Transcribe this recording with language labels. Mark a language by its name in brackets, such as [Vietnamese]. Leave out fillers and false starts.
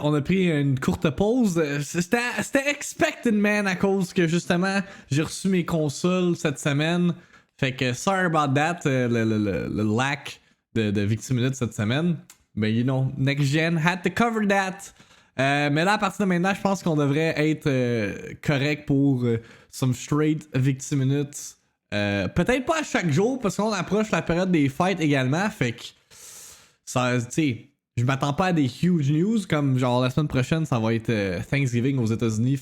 [French] On a pris une courte pause. C'était [English] expected, man, [French] à cause que justement j'ai reçu mes consoles cette semaine. Fait que [English] sorry about that, [French] le lack de VIICTIIMINUTE cette semaine. Mais [English] you know, next gen had to cover that. [French] Mais là, à partir de maintenant, je pense qu'on devrait être correct pour [English] some straight [French] VIICTIIMINUTE. Peut-être pas à chaque jour parce qu'on approche la période des fêtes également. Fait que ça, tu sais, je m'attends pas à des [English] huge news [French] comme genre la semaine prochaine, ça va être Thanksgiving aux États-Unis.